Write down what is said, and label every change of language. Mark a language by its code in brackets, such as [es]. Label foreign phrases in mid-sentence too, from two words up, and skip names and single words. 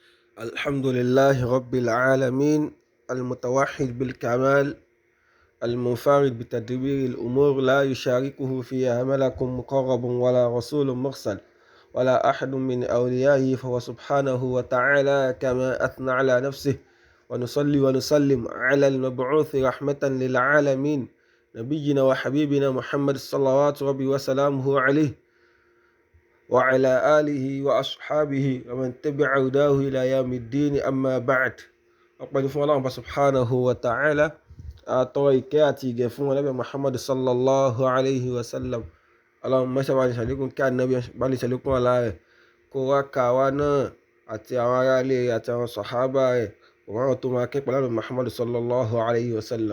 [ar] الحمد لله رب العالمين المتوحد بالكمال المنفرد بتدبير الأمور لا يشاركه فيها ملك مقرب ولا رسول مرسل ولا أحد من أوليائه فهو سبحانه وتعالى كما أثنى على نفسه. ونصلي ونسلم على المبعوث رحمة للعالمين نبينا وحبيبنا محمد صلوات ربي وسلامه عليه وعلى آله وأصحابه ومن تبع هداه إلى يوم الدين أما بعد. [yo] ọpẹ́ ni fún Ọlọ́run bá [ar] سبحانه وتعالى, [yo] àtọrọ ìkẹ́ àti ìgẹ̀ fún Ànábì Muhammad [ar] صلى الله عليه وسلم. [yo] Ọlọ́run mọ́ṣẹ́ bá ní ṣàlékún kí Ànábì bá ní ṣàlékún ọlá rẹ̀ kó wá ká wa náà àti àwọn ará ilé rẹ̀ àti àwọn sàhábà rẹ̀ òun tó máa kẹ́pẹ́ Ànábì Muhammad [ar] صلى الله عليه وسلم.